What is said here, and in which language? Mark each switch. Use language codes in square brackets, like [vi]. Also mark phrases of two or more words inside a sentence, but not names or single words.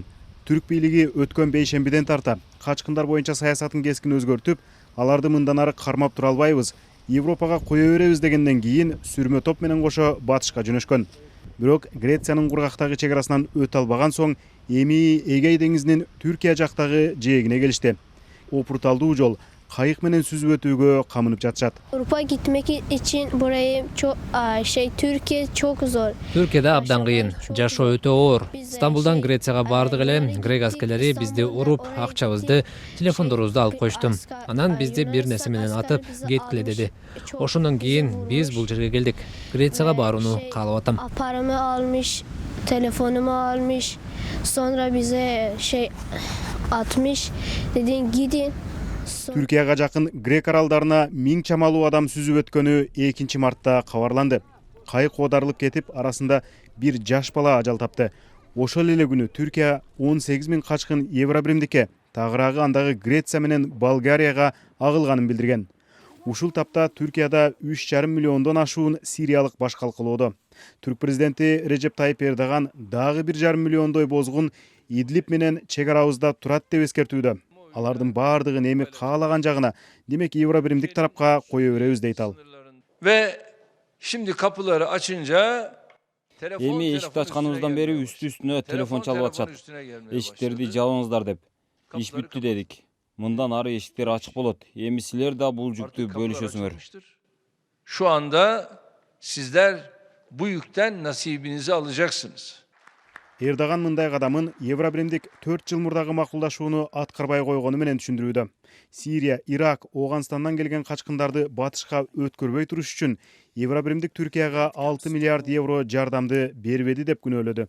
[ky] Түрк бийлиги өткөн бейшембиден тарта качкындар боюнча саясатын кескин өзгөртүп, аларды мындан ары кармап тура албайбыз, Европага кое беребиз дегенден кийин сүрмө топ менен кошо батышка жөнөшкөн. Бирок Грециянын кургактагы чек арасынан өтө албаган соң эми Эгей деңизинин Түркия жактагы жээгине келишти. Опурталдуу жол кайык менен сүзүп өтүүгө камынып жатышат. [tr] Avrupa gitmek için burayı çok Türkiye çok zor. [ky] Түркияда абдан кыйын, жашоо өтө оор. Стамбулдан Грецияга бардык эле, грек аскерлери бизди уруп, акчабызды, телефондорубузду алып коюшту. Анан бизди бир нерсе менен атып, кеткиле деди. Ошондон кийин биз бул жерге келдик. Грецияга барууну каалап атам. [tr] Paramı almış, telefonumu almış. Sonra bize atmış. Dedin gidin. [ky] Түркияга жакын Грек аралдарына 1000 чамалуу адам сүзүп өткөнү 2 мартта кабарланды. Кайык оодарылып кетип, арасында бир жаш бала ажал тапты. Ошол эле күнү Түркия 18 000 качкын евро биримдикке, тагыраагы андагы Греция менен Болгарияга агылганын билдирген. Ушул тапта Түркияда 3,5 миллиондон ашуун сириялык баш калкалоодо. Түрк президенти Режеп Тайип Эрдоган дагы 1,5 миллиондой бозгун Идлиб менен чек арабызда турат деп эскертүүдө. Алардын бардыгын эми каалаган жагына, демек евро биримдик тарапка кое беребиз дейт ал. [tr] Ve şimdi kapıları açınca [ky] Эми эшикти ачканыбыздан бери үстү-үстүнө телефон чалып атышат. Эшиктерди жабыңыздар деп. Иш бүттү дедик. Мындан ары эшиктер ачык болот. Эми силер да бул жүктү бөлүшөсүңөр. [tr] Şu anda sizler bu yükten nasibinizi alacaksınız. [ky] Эрдоган мындай кадамын евро биримдик 4 жыл мурдагы макулдашууну аткарбай койгону менен түшүндүрүүдө. Сирия, Ирак, Ооганстандан келген качкындарды батышка өткөрбөй туруш үчүн евро биримдик Түркияга 6 миллиард евро жардамды бербеди деп күнөөлөдү.